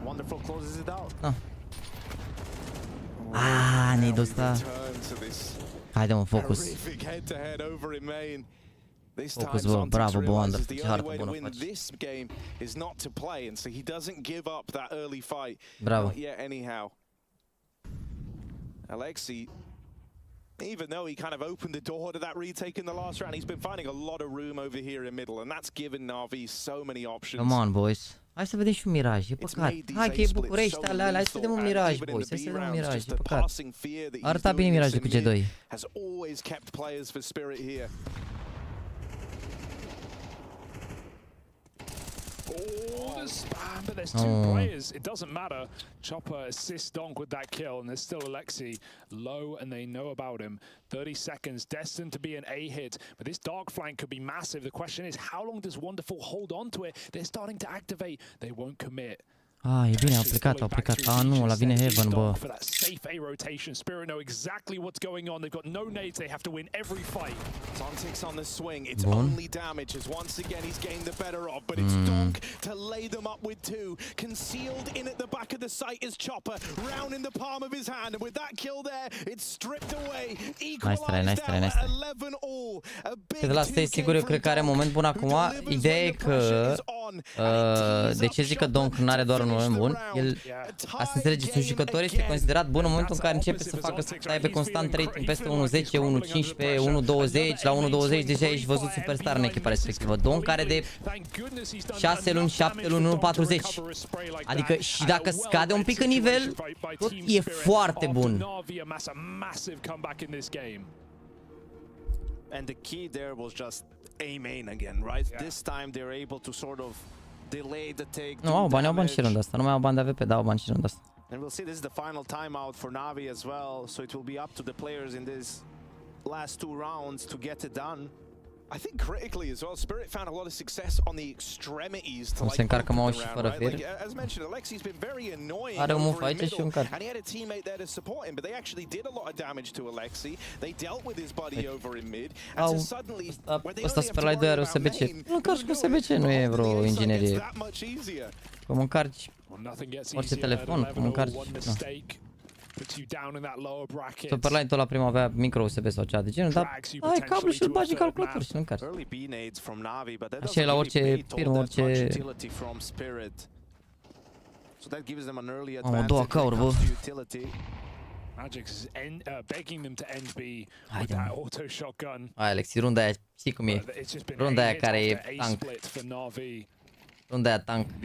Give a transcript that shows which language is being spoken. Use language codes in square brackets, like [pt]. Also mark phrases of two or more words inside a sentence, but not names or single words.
[ro] Ne-ai dus ăsta. Haide mă, focus. Focus, bă, bravo, bă, Wander. Ce hartă bună faci. Bravo. Alexi, [en] even though he kind of opened the door to that retake in the last round, he's been finding a lot of room over here in middle, and that's given NaVi so many options. Come on, boys. [ro] Hai să vedem și un miraj, e păcat. Hai că e București, alea, hai să vedem un miraj, boys. Hai să vedem un miraj, e păcat. Arăta bine mirajul cu G2. [en] Has always kept players for Spirit here. The spam, but there's two players. It doesn't matter. Chopper assists Donk with that kill, and there's still Alexi low, and they know about him. 30 seconds, destined to be an A hit, but this dark flank could be massive. The question is, how long does Wonderful hold on to it? They're starting to activate. They won't commit. [ro] E bine, au plecat. Nu, la vine Heaven, bă. [en] Spirit know exactly what's going on. They've got no nades. They have to win every fight. Zontics on the swing. It's only damage as once again he's gained the better of, but it's Donk to lay them up with two. Concealed in at the back of the site is Chopper, round in the palm of his hand, and with that kill there, it's stripped away. Equalized out at 11 all. [ro] Că de la asta e sigur, eu cred că are moment bun acum. Ideea e că de ce zic că Donk nu are doar un moment bun? El, asta înțelegeți, un jucător este considerat bun în momentul în care începe să facă să aibă constant rating peste 1.10, 1.15, 1.20, la 1.20 deja ești văzut superstar în echipa respectivă. Donk care de 6 luni, 7 luni, 1.40. Adică și dacă scade un pic în nivel, tot e foarte bun. [en] And the key there was just aim main again, right? This time they're able to sort of delay the take. [ro] Nu, au bani și rândul ăsta. Nu mai au bani de AWP, dar au bani și rândul ăsta. [en] And we'll see, this is the final timeout for NaVi as well, so it will be up to the players in these last two rounds to get it done. I think critically as well, Spirit found a lot of success on the extremities to [ro] se încarcă mouse și fără fir. [en] As mentioned, Alexi's been very annoying. [ro] Are un move aici și un car. [en] And he had a teammate there to support him, but they actually did a lot of damage to Alexi. They dealt with his buddy over in mid. And so suddenly, [ro] ăsta Superlight 2 are USB-C. Nu încarci cu USB-C, nu e vreo inginerie. Cum încarci orice telefon, cum încarci. Superlight-ul la prima avea micro USB sau cea de genul, dar ai cablu și îl bagi în calculator și nu încarci. Așa e la orice firmă, orice... Am două cauri, bă. Haide, mă. Hai, Alexi, runda aia, știi cum e? Runda aia care e tank. Runda aia tank.